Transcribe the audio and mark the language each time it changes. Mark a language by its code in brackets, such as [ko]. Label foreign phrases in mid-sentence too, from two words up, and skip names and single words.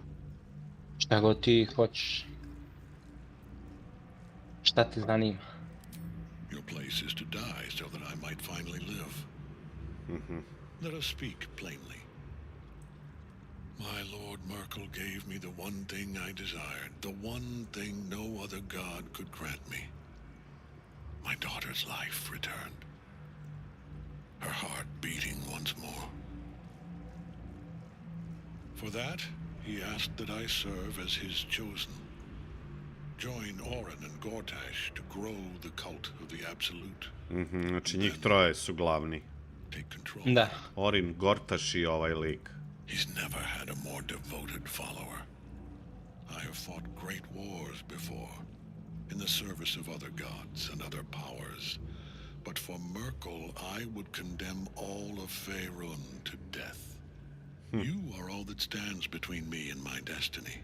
[sr] Šta god ti hoćeš. Šta te zanima? [en] Your place is to die so that I might finally live. Let us speak plainly. My Lord Merkel gave me the one thing I desired, the one thing no other god could grant me. My daughter's life returned. Her heart beating once more. For that, he asked that I serve as his chosen. Join Oren and Gortash to grow the cult of the Absolute. [sr] Znači njih troje su glavni. [en] Take control. [sr] Da. Orin, Gortaš i ovaj lik. [en] He's never had a more devoted follower. I have fought great wars before, in the service of other gods and other powers. But for Merkel, I would condemn all of Faerun to death. You are all that stands between me and my destiny.